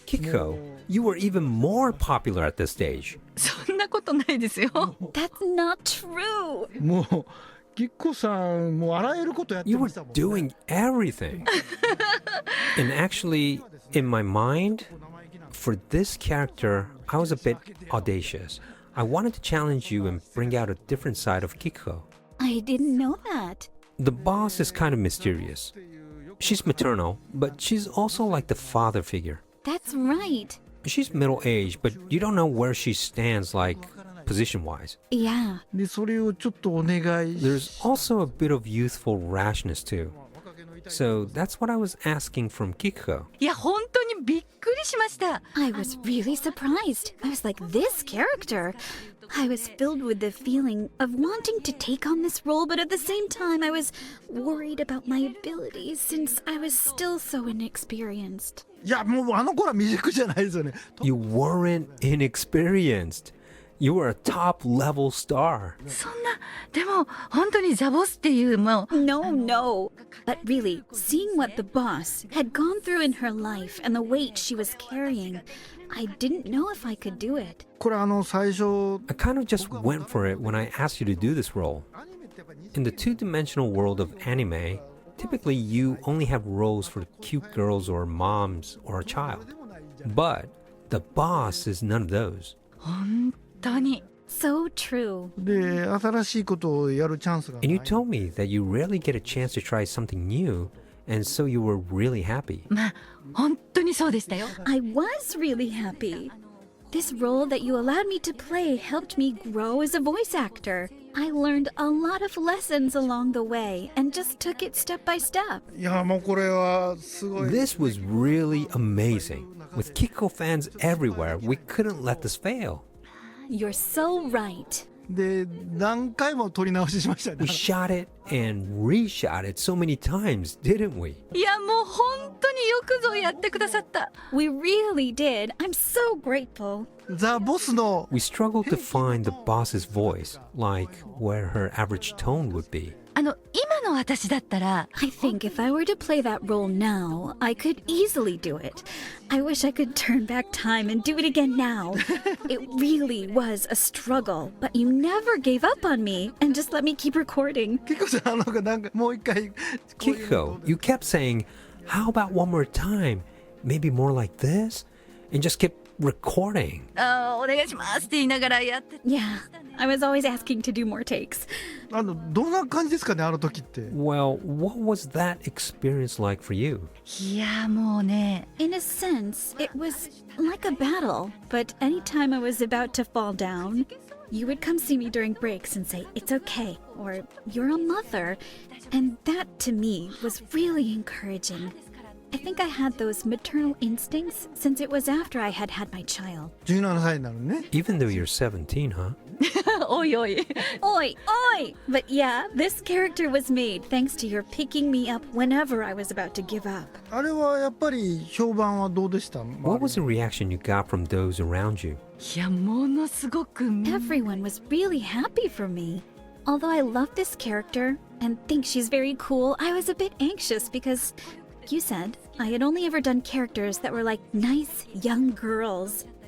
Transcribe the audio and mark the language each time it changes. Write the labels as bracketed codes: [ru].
[en] Kikuko, you were even more popular at this stage. [ja] そんなことないですよ [en] That's not true. [ja] もうキッコさんもうあらゆることやって [en] You [ja] ま [en] were [ja] したもん、ね、 [en] doing everything. And actually, in my mind, for this character, I was a bit audacious. I wanted to challenge you and bring out a different side of Kikuko. I didn't know that. The boss is kind of mysterious. She's maternal, but she's also like the father figure. That's right. She's middle-aged, but you don't know where she stands, like, position-wise. Yeah. [ja] でそれをちょっとお願い [en] There's also a bit of youthful rashness, too. So that's what I was asking from Kikuko. [ja] いや本当にびっくりしました [en] I was really surprised. I was like, this character. I was filled with the feeling of wanting to take on this role, but at the same time I was worried about my abilities since I was still so inexperienced. [ja] いやもうあの頃は未熟じゃないですよね。 [en] You weren't inexperienced. You were a top level star. [ja] そんな、でも本当にザボスっていうもう [en] No, no. But really, seeing what the boss had gone through in her life and the weight she was carrying, I didn't know if I could do it. [ja] これ最初 [en] I kind of just went for it when I asked you to do this role. In the two-dimensional world of anime, typically you only have roles for cute girls or moms or a child. But the boss is none of those. [ja] 本当に [en] So true. [ja] で新しいことをやるチャンスがな [en] And [ja] い [en] you told me that you rarely get a chance to try something new, and so you were really happy. [ja] まあ本当にそうでしたよ。 [en] I was really happy. This role that you allowed me to play helped me grow as a voice actor. I learned a lot of lessons along the way and just took it step by step. [ja] いやもうこれはすごい [en] This was really amazing. With Kikuko fans everywhere, we couldn't let this fail. You're so right. [ja] で何回も撮り直ししましたね [en] We shot it and reshot it so many times, didn't we? [ja] いやもう本当によくぞやってくださった。 [en] We really did. I'm so grateful. [ja] ザ・ボスの [en] We struggled to find the boss's voice, like where her average tone would be. [ja] 今の私だったら [en] I think if I were to play that role now, I could easily do it. I wish I could turn back time and do it again now. It really was a struggle, but you never gave up on me and just let me keep recording. [ja] 結構さなんかもう一回 [en] Kikuko, you kept saying, how about one more time? Maybe more like this? And just kept recording. [ja] お願いしますって言いながらやって。 [en] Yeah, I was always asking to do more takes. [ja] どんな感じですかねあの時って [en] Well, what was that experience like for you? [ja] いやもうね [en] In a sense, it was like a battle, but anytime I was about to fall down, you would come see me during breaks and say, "It's okay," or "You're a mother." And that to me was really encouraging. I think I had those maternal instincts since it was after I had had my child. [ja] 17歳になるね [en] Even though you're 17, huh? [ja] おいおい [en] Oi, oi! But yeah, this character was made thanks to your picking me up whenever I was about to give up. [ja] あれはやっぱり評判はどうでした [en] What was the reaction you got from those around you? [ja] いやものすごく [en] Everyone was really happy for me. Although I love this character and think she's very cool, I was a bit anxious because you said I had only ever done characters that were like nice young girls.